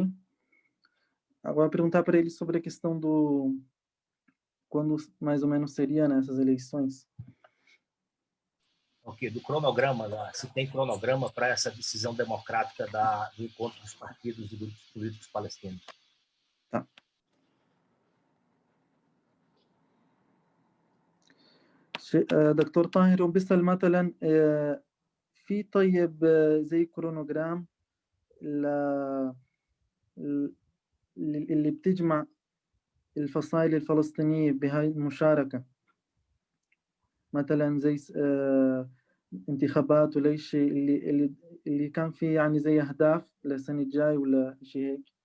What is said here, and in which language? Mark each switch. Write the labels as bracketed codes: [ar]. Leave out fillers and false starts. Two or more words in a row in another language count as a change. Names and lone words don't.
[pt] Agora, perguntar para ele sobre a questão do quando mais ou menos seria nessas eleições. Ok, do cronograma, se tem cronograma para essa decisão democrática do encontro dos partidos e grupos políticos palestinos. Tá. [ar] دكتور طاهر, وبيسأل مثلا في طيب زي كرونوجرام اللي بتجمع الفصائل الفلسطينية بهاي المشاركة, مثلا زي انتخابات ولا شيء اللي كان في يعني زي أهداف للسنة الجاي ولا شيء هيك.